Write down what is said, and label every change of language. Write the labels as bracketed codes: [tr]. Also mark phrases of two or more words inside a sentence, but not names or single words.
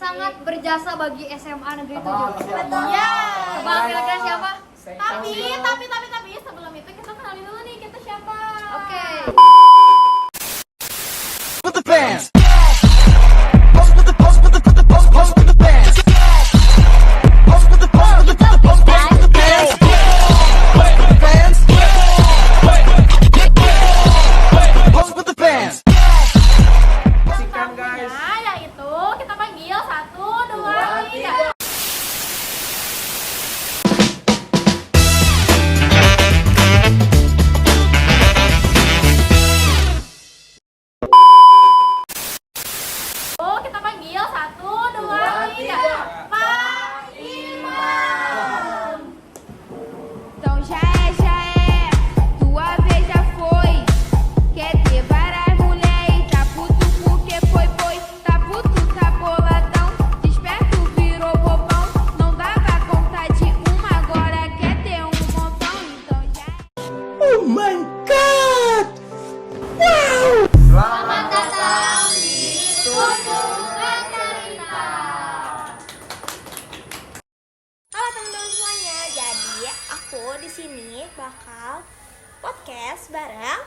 [id] sangat berjasa bagi SMA Negeri 7. Betul. Ya. Tebak kira-kira siapa? Tapi sebelum itu kita kenalin dulu nih kita siapa. Oke. [en] With the bands. Pose with the pose with the put the pose pose with the bands. Pose with the pose with the put the pose pose with the bands. Pose with the bands. Pose with the bands. Sikan guys. [id] Nah, yaitu kita panggil 1, 2, 3. Kita panggil 1, 2, 3. Pak Imam. [pt] Então já é, tua vez já foi. Quer ter várias mulheres, tá puto porque foi, tá puto, tá boladão, desperto virou bobão, não dava conta de uma, agora quer ter um montão, então já [en] Oh my God! [id] Selamat datang di Kunjungan Cerita. Halo teman-teman semuanya, jadi aku di sini bakal podcast bareng.